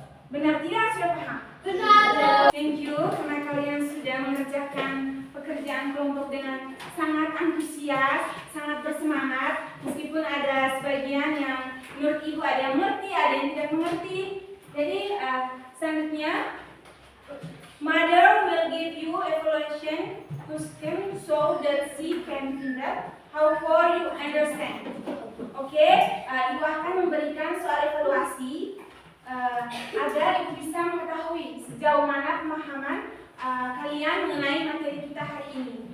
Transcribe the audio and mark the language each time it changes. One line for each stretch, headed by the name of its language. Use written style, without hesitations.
Indonesian: Benar tidak sudah paham? Benar. Thank you karena kalian sudah mengerjakan pekerjaan kelompok dengan sangat antusias, sangat bersemangat. Meskipun ada sebagian yang menurut ibu ada yang mengerti, ada yang tidak mengerti. Jadi selanjutnya
English: Mother will give you evaluation question so that she can find out how far you understand.
Indonesian: Oke, ibu akan memberikan soal evaluasi agar ibu bisa mengetahui sejauh mana pemahaman kalian mengenai materi kita hari ini.